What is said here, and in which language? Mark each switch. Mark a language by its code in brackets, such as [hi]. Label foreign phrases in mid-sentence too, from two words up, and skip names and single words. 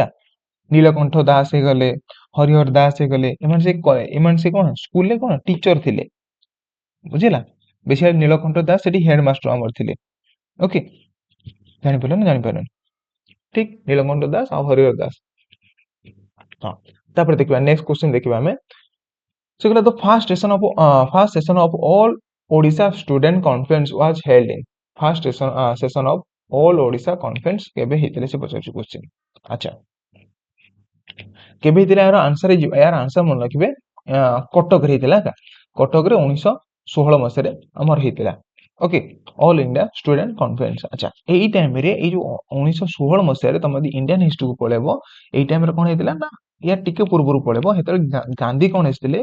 [or] ନୀଳକଣ୍ଠ ଦାସ ହେଇଗଲେ, ହରିହର ଦାସ ହେଇଗଲେ, ଏମାନେ ସେ କଣ ସ୍କୁଲରେ କଣ ଟିଚର ଥିଲେ। ବୁଝିଲା? ବେଶୀ ନୀଳକଣ୍ଠ ଦାସ ସେଠି ହେଡମାଷ୍ଟର ଆମର ଥିଲେ। ଓକେ, ଜାଣିପାରିଲ ନା ଜାଣିପାରିଲନି? ଠିକ, ନୀଳକଣ୍ଠ ଦାସ ଆଉ ହରିହର ଦାସ। ହଁ, ତାପରେ ଦେଖିବା [en] next question [or] ଦେଖିବା ଆମେ। ସେଗୁଡା [en] the first session of all Odisha student conference was held in, first session of all Odisha conference [or] କେବେ ହେଇଥିଲେ ସେ ପଚାରୁଛି କ୍ୱେଶ୍ଚିନ୍। ଆଚ୍ଛା, କେବେ ହେଇଥିଲା? ଏହାର ଆନ୍ସର ହେଇଯିବ, ଏହାର ଆନ୍ସର ମନେ ରଖିବେ, କଟକରେ ହେଇଥିଲା। କଟକରେ 1916 ମସିହାରେ ଆମର ହେଇଥିଲା। [en] Okay, All India Student Conference. [or] ଆଚ୍ଛା, ଏଇ ଟାଇମରେ, ଏଇ ଯୋଉ 1916 ମସିହାରେ ତମେ ଯଦି [en] Indian historyକୁ [or] ପଳେଇବ, ଏଇ ଟାଇମରେ କଣ ହେଇଥିଲା ନା, ୟା ଟିକେ ପୂର୍ବରୁ ପଳେଇବ, ସେତେବେଳେ ଗାନ୍ଧୀ କଣ ହେଇଥିଲେ?